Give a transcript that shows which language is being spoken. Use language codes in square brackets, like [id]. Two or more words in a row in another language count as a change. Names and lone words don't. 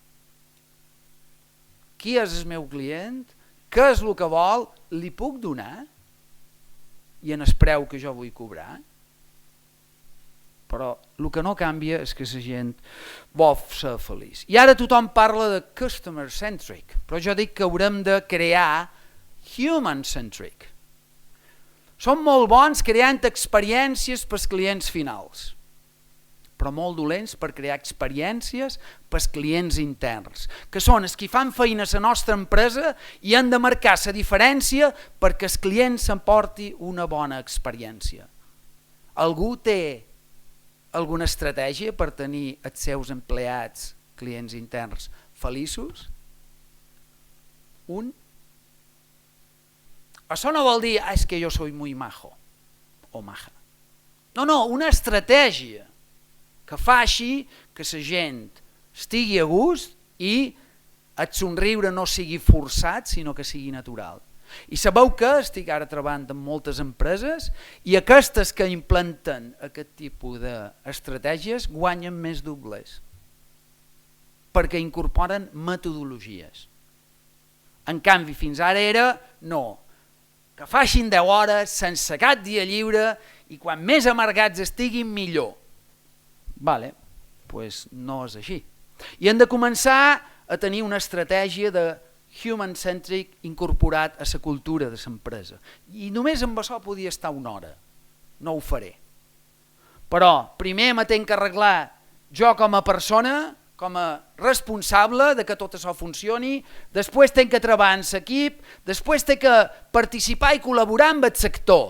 [ca] Qui és el meu client? Què és el que vol? Li puc donar? I en el preu que jo vull cobrar? Però el que no canvia és que la gent vol ser feliç. I ara tothom parla de [en] customer centric, [ca] però jo dic que haurem de crear [en] human centric. [ca] Som molt bons creant experiències pels clients finals, però molt dolents per crear experiències pels clients interns, que són els que fan feina a la nostra empresa i han de marcar la diferència perquè el client s'emporti una bona experiència. Algú té alguna estratègia per tenir els seus empleats, clients interns, feliços? Això no vol dir és que jo [es] soy muy majo o maja. [ca] No, una estratègia que faci que la gent estigui a gust i el somriure no sigui forçat, sinó que sigui natural. I sabeu que estic ara treballant amb moltes empreses i aquestes que implanten aquest tipus d'estratègies guanyen més doblers perquè incorporen metodologies. En canvi, fins ara era no, que facin 10 hores sense cap dia lliure i quan més amargats estiguin millor. Vale, doncs no és així. I hem de començar a tenir una estratègia de [en] human-centric [ca] incorporat a la cultura de l'empresa. I només amb això podia estar una hora. No ho faré. Però primer me tenc que arreglar jo com a persona, com a responsable de que tot això funcioni, després tenc que treballar en l'equip, després tenc que participar i col·laborar amb el sector.